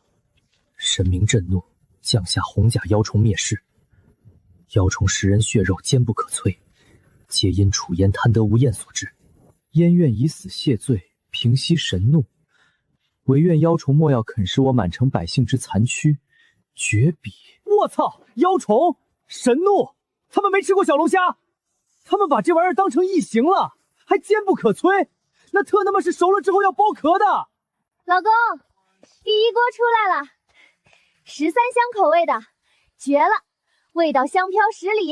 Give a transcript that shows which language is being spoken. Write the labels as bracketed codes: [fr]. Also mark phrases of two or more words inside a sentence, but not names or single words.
[zh] 神明震怒，降下紅甲妖蟲滅世。妖蟲食人血肉，堅不可摧，皆因楚嫣貪得無厭所致。燕願以死謝罪，平息神怒，唯願妖蟲莫要啃食我滿城百姓之殘軀，绝笔！我操！妖虫！神怒！他们没吃过小龙虾，他们把这玩意儿当成异形了，还坚不可摧。那特他妈是熟了之后要剥壳的。老公，第一锅出来了，13香口味的，绝了，味道香飘10里。